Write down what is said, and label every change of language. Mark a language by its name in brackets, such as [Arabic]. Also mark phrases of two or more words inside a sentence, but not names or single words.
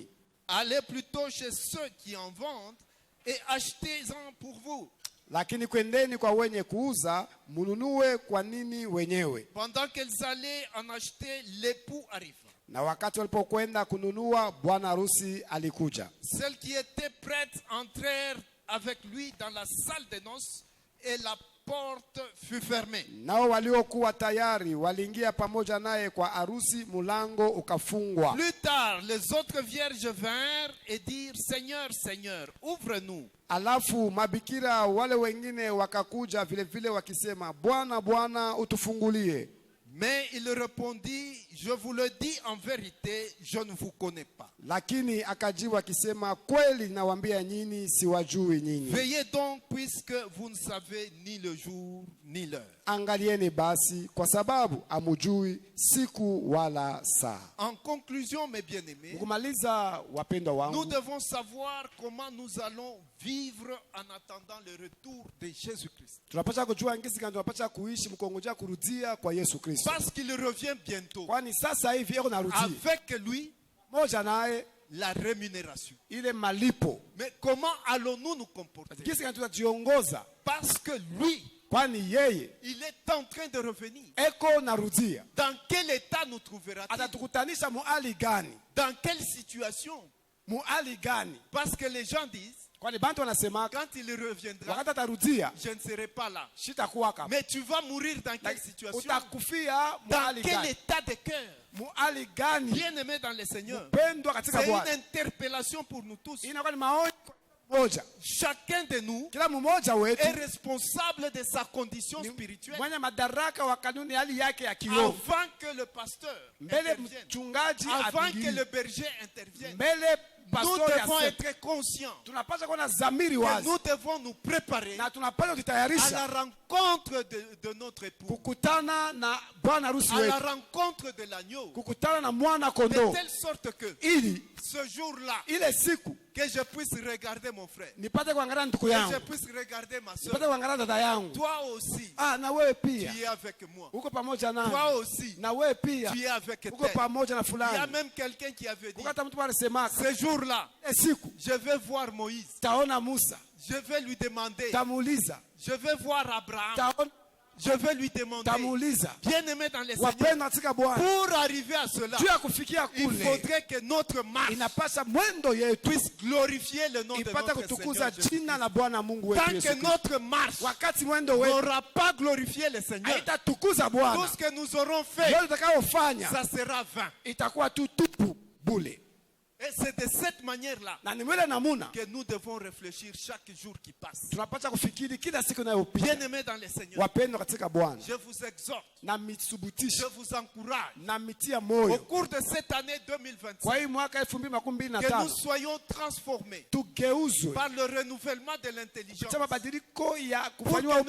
[French] Allez plutôt chez ceux qui en vendent et achetez-en pour vous. [Swahili] Lakini kwendeni kwa wenye kuuza, mununue kwa nini wenyewe. [French] Pendant qu'elles allaient en acheter, l'époux arriva. [Swahili] Na wakati walipokwenda kununua, bwana harusi alikuja. [French] Celles qui étaient prêtes entrèrent avec lui dans la salle des noces et la porte fut fermée. [Swahili] Nao waliokuwa tayari waliingia pamoja naye kwa arusi, mulango ukafungwa. [French] Plus tard, les autres vierges vinrent et dirent, Seigneur, Seigneur, ouvre-nous. [Swahili] Alafu mabikira wale wengine wakakuja vile vile wakisema, Bwana, Bwana, utufungulie. [French] Mais il répondit, je vous le dis en vérité, je ne vous connais pas. [Swahili] Lakini akajibu akisema, kweli nawaambia nyinyi, siwajui nyinyi. [French] Veillez donc, puisque vous ne savez ni le jour ni l'heure. [Swahili] Angalieni basi, kwa sababu amujui siku wala saa. [French] En conclusion, mes bien-aimés, [Swahili] Kumaliza, wapendwa [French] nous [Swahili] wangu, [French] devons savoir comment nous allons vivre en attendant le retour de Jésus-Christ. [Swahili] tunapaswa kujua ngisi gani tunapaswa kuishi mkongojea kurudia kwa Yesu Kristo. [French] Parce qu'il revient bientôt. [Swahili] Kwani sasa hivi yeko narudia. [French] Avec lui, [Swahili] Moja naye [French] la rémunération. [Swahili] ile malipo. [French] Mais comment allons-nous nous comporter? [Swahili] Ngisi gani tutajiongoza? [French] Parce que lui, [Swahili] Kwani yeye [French] il est en train de revenir. [Swahili] eko narudia. [French] Dans quel état nous trouvera-t-il? [Swahili] Atatukutanisha muhali gani? [French] Dans quelle situation? [Swahili] Muhali gani? [French] Parce que les gens disent, [Swahili] Kwani bantu wanasema [French] quand il reviendra, [Swahili] wakati atarudia [French] je ne serai pas là. [Swahili] shitakuwa kama. [French] Mais tu vas mourir dans quelle situation? [Swahili] Utakufia [French] Dans [Swahili] muhali [French] quel [Swahili] gani? [French] état de cœur? [Swahili] Muhali gani? [French] Bien-aimés dans le Seigneur, [Swahili] Pendwa katika [French] c'est une [Swahili] Bwana. [French] interpellation pour nous tous. [Swahili] Inakuwa ni maonyo moja. [French] Chacun de nous [Swahili] Kila mmoja wetu [French] est responsable de sa condition spirituelle [Swahili] mwenye madaraka wa kanuni hali yake ya kiroho. [French] avant que le pasteur [Swahili] Mbele [French] intervienne, [Swahili] mchungaji [French] avant que [Swahili] apigili. [French] le berger intervienne. [Swahili] Mbele [French] Nous [Swahili] pastori [French] devons [Swahili] aseme. [French] être conscients [Swahili] Tunapaswa kuwa na zamiri [French] que [Swahili] wazi. [French] nous devons nous préparer [Swahili] Na tunapaswa [French] à la [Swahili] kujitayarisha [French] rencontre de notre époux, [Swahili] kukutana na bwana harusi [French] à la [Swahili] wetu. [French] rencontre de l'agneau, [Swahili] Kukutana na mwana [French] de [Swahili] kondoo. [French] telle sorte que [Swahili] Ili [French] ce jour-là, [Swahili] ile siku [French] que je puisse regarder mon frère, [Swahili] nipate kuangalia ndugu [French] que je [Swahili] yangu. [French] puisse regarder ma [Swahili] Nipate [French] soeur. [Swahili] kuangalia dada yangu. [French] Toi aussi, [Swahili] Na wewe [French] tu [Swahili] pia [French] es avec moi. [Swahili] uko pamoja nami. [French] Toi aussi, [Swahili] Na wewe pia [French] tu es avec [Swahili] uko [French] tel. [Swahili] pamoja na [French] Il y a [Swahili] fulani. [French] même quelqu'un qui avait dit, [Swahili] Ukata mtu anasemaka [French] ce jour-là, [Swahili] ile siku [French] je vais voir Moïse, [Swahili] taona Musa, [French] je vais lui demander, [Swahili] tamuuliza, [French] je vais voir Abraham, [Swahili] taona [French] je vais lui demander, [Swahili] tamuuliza. [French] bien-aimé dans les Seigneur, [Swahili] Wapendwa katika Bwana, [French] pour arriver à cela, [Swahili] juu ya kufikia [French] il [Swahili] kule [French] faudrait que notre marche [Swahili] inapasha mwendo yetu [French] puisse glorifier le nom de [Swahili] ipata [French] notre [Swahili] kutukuza [French] Seigneur Jésus. [Swahili] jina la Bwana Mungu wetu [French] Tant [Swahili] Yesu [French] que [Swahili] Kristo. [French] notre marche [Swahili] Wakati mwendo wetu [French] n'aura pas glorifié le Seigneur, [Swahili] haitatukuza [French] tout [Swahili] Bwana, [French] ce que nous aurons fait, [Swahili] yote tutakayofanya [French] ça sera vain. [Swahili] itakuwa tu tupu bule. [French] Et c'est de cette manière-là [Swahili] Na ni mwele namuna [French] que nous devons réfléchir chaque jour qui passe. [Swahili] tunapata kufikiri kila siku inayopita. [French] Bien-aimés dans le Seigneur, [Swahili] Wapendwa katika Bwana, [French] je vous exhorte, [Swahili] na [French] je [Swahili] mitsubutisha [French] vous encourage, [Swahili] na mitia [French] au [Swahili] moyo [French] cours de cette année 2025, [Swahili] kwa hii mwaka 2025 [French] que nous soyons transformés [Swahili] tugeuzwe [French] par le renouvellement de l'intelligence, [Swahili] cha mabadiliko ya [French] pour [Swahili] kufanywa [French] que